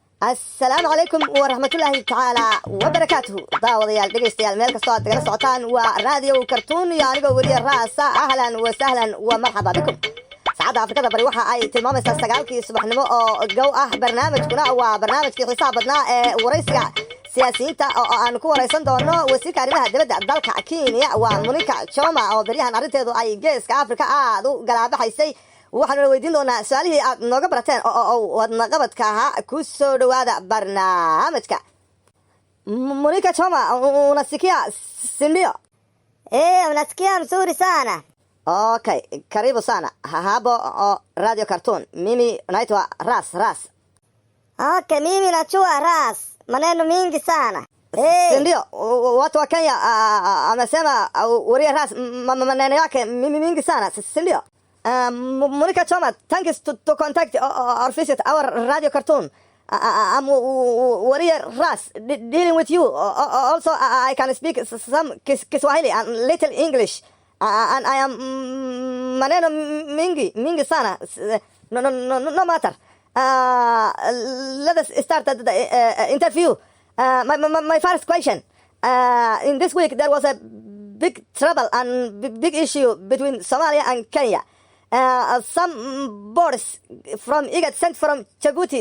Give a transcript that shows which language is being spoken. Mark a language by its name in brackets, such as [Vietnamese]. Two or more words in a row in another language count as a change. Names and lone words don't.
[Arabic] السلام عليكم ورحمة الله تعالى وبركاته. [Somali] داوديال dhegeystayaal meel kastoo aad nagala socotaan waa raadiyo kartoon iyo anigoo wariye raasa. [Arabic] أهلاً وسهلاً ومرحباً بكم. [Somali] saacada Afrikada bari waxa ay tilmaamaysaa 9 subaxnimo oo gow ah. barnaamijkuna waa barnaamijkii xisaab badnaa ee waraysiga siyaasiyiinta oo aan ku waraysan doono wasiirka arrimaha dibadda dalka Kenya waa Monica Choma oo bariyahan arrinteedu ay geeska Afrika aad u galaabaxaysay. waxaan weydiin doonaa su'aalihii aad nooga barateen oo wadna qabadka ahaa ku soo dhawaada barnaamijka. [Swahili] Monica Choma, unasikia sindio? Unasikia mzuri sana. Okay, karibu sana. Hapo Radio Cartoon. Mimi naitwa Ras. Okay, mimi najua Ras. Maneno mingi sana. Sindio, watu wa Kenya amesema wariye Ras maneno yake mingi sana. Sindio? [English] Monica Choma, thanks to contact or visit our Radio Cartoon. I'm Warrior Ras dealing with you. Also, I can speak some Kiswahili and little English. And I am [Swahili] maneno mingi sana. [English] No matter. Let us start the interview. My first question. In this week, there was a big trouble and big issue between Somalia and Kenya. Some boards from IGAD sent from Djibouti.